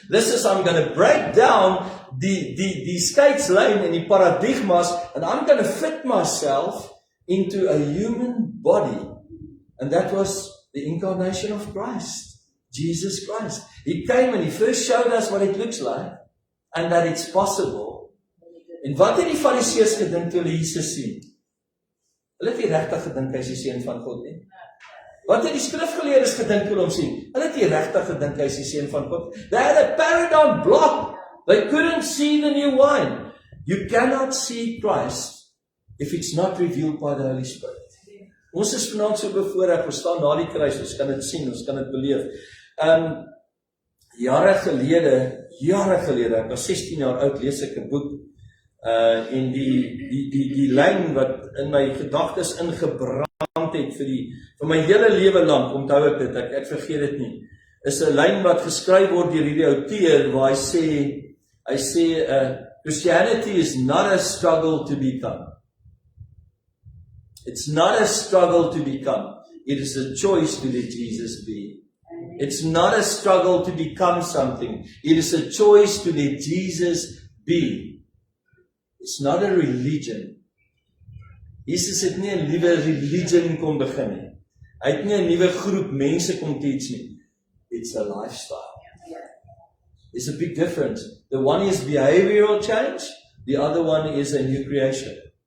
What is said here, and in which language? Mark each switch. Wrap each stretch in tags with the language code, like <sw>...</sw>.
<en>This is, I'm going to break down</en> <af>die skeidslyn en die paradigmas,</af> <en>and I'm going to fit myself into a human body. And that was the incarnation of Christ, Jesus Christ. He came and he first showed us what it looks like, and that it's possible.</en> <af>En wat het die Fariseërs gedink toe hulle Jesus sien? Hulle het nie regtig gedink hy is die seun van God nie. Wat het die skrifgeleerdes gedink toe hulle hom sien? Hulle het nie regtig gedink hy is die seun van God.</af> <en>They had a paradigm block. They couldn't see the new wine. You cannot see Christ if it's not revealed by the Holy Spirit.</en> <af>Ons is vanaand so bevoorreg, ons staan na die kruis, ons kan dit sien, ons kan dit beleef. Jare gelede, ek was 16 jaar oud, lees ek 'n boek, en die lyn wat in my gedagtes ingebrand het vir my hele lewe lank, onthou ek dit, ek vergeet dit nie, is 'n lyn wat geskryf word deur hierdie outeur, waar hy sê,</af> <en>Christianity is not a struggle to become. It's not a struggle to become. It is a choice to let Jesus be. It's not a struggle to become something. It is a choice to let Jesus be. It's not a religion.</en> <af>Jesus het nie 'n nuwe religion kom begin nie. Hy het nie 'n nuwe groep mense kom teach nie.</af> <en>It's a lifestyle. There's a big difference. The one is behavioral change. The other one is a new creation.</en>